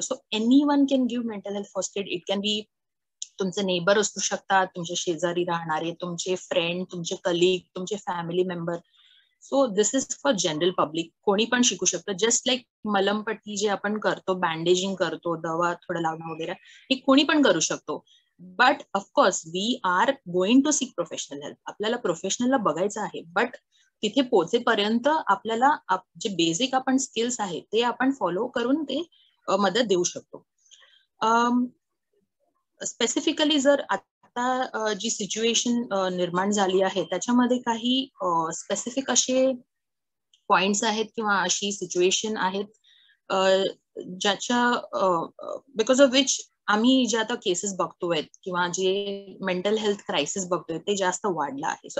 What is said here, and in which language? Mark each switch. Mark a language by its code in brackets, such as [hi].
[en] So any one can give mental health first aid. It can be [mr] तुमचे neighbour असू शकतात, तुमचे शेजारी राहणारे, तुमचे फ्रेंड, तुमचे कलीग, तुमचे family member. [en] So this is for general public. [mr] कोणी पण शिकू शकतं. जस्ट लाईक मलमपट्टी जे आपण करतो, बँडेजिंग करतो, दवा थोडं लावणं वगैरे, हे कोणी पण करू शकतो. [en] But of course we are going to seek professional help. [mr] आपल्याला प्रोफेशनलला बघायचं आहे, बट तिथे पोहोचेपर्यंत आपल्याला जे बेसिक आपण स्किल्स आहेत ते आपण फॉलो करून ते मदत देऊ शकतो. स्पेसिफिकली जर आता जी सिच्युएशन निर्माण झाली आहे त्याच्यामध्ये काही स्पेसिफिक असे पॉइंट्स आहेत किंवा अशी सिच्युएशन आहेत ज्याच्या बिकॉज ऑफ विच आम्ही जे आता केसेस बघतोय किंवा जे मेंटल हेल्थ क्रायसिस बघतोय ते जास्त वाढलं आहे.